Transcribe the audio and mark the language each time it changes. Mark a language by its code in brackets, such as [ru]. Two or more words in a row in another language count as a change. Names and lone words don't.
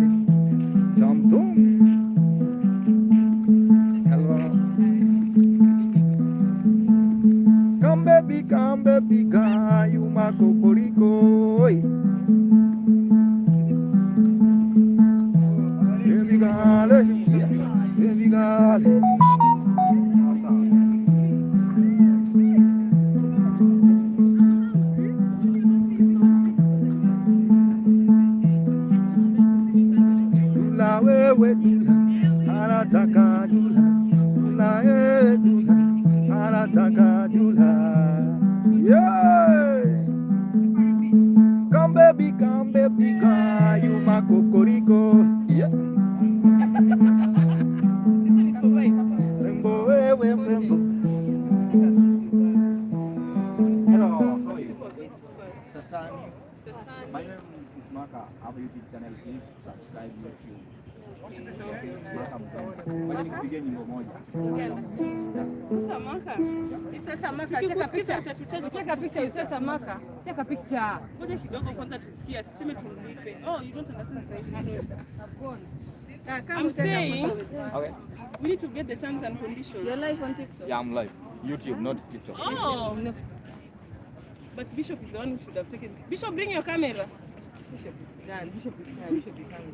[en] Jump down. Hello. Come baby, you makokoriko. Baby gale, baby gale. [sw] Dula wewe dula, anataka dula, dula dula, anataka dula. [en] Yeah. Come baby, you makokoriko. Yeah. [sw] Rembo wewe rembo. [en] Hello, how are you? My name is Maka. I have a YouTube channel. Please subscribe YouTube. Makamugenda. [sw] Ngoja nikupige nyimbo moja. Sasa Maka. Sasa Maka, cheka picha. Cheka picha sasa Maka. Cheka picha. Ngoja kidogo kwanza tusikie. Siseme tulipe. [en] Oh, you don't understand Swahili. I'm saying, Okay. we need to get the terms and conditions. You're live on TikTok? Yeah, I'm live. YouTube, not TikTok. Oh. No. But Bishop is the one who should have taken this. Bishop, bring your camera. Bishop is done. Bishop is coming.